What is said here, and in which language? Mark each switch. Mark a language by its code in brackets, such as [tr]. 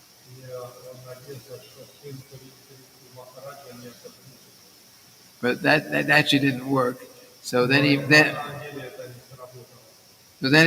[ru] И он надеялся, что сын Махараджа не атакует. [en] But that actually didn't work. So then [ru] На самом деле это не сработало.